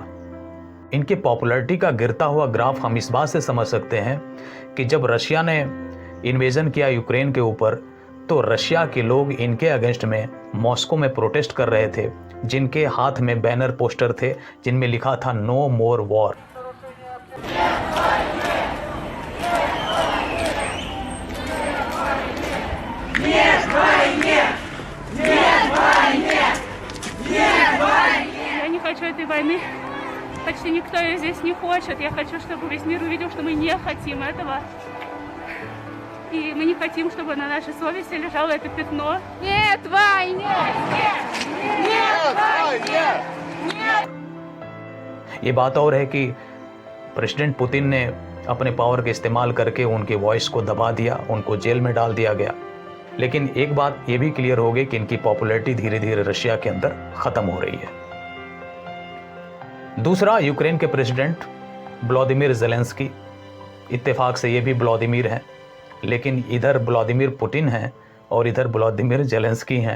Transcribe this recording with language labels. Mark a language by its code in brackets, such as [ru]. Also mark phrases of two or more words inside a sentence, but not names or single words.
[hi] इनकी पॉपुलैरिटी का गिरता हुआ ग्राफ हम इस बात से समझ सकते हैं कि जब रशिया ने इन्वेजन किया यूक्रेन के ऊपर, तो रशिया के लोग इनके अगेंस्ट में मॉस्को में प्रोटेस्ट कर रहे थे, जिनके हाथ में बैनर पोस्टर थे जिनमें लिखा था [en] no more war. [ru] Я не хочу этой войны. Почти никто ее здесь не хочет. Я хочу, чтобы весь мир увидел, что мы не хотим этого. И мы не хотим, чтобы на нашей совести лежало это пятно. Нет войне! Нет войне! [hi] ये बात और है कि प्रेसिडेंट पुतिन ने अपने पावर के इस्तेमाल करके उनके वॉइस को दबा दिया, उनको जेल में डाल दिया गया। लेकिन एक बात ये भी क्लियर हो गई कि इनकी पॉपुलैरिटी धीरे धीरे रशिया के अंदर खत्म हो रही है। दूसरा, यूक्रेन के प्रेसिडेंट व्लादिमीर ज़ेलेंस्की, इत्तेफाक से ये भी व्लादिमीर हैं, लेकिन इधर व्लादिमीर पुतिन हैं और इधर व्लादिमीर ज़ेलेंस्की हैं।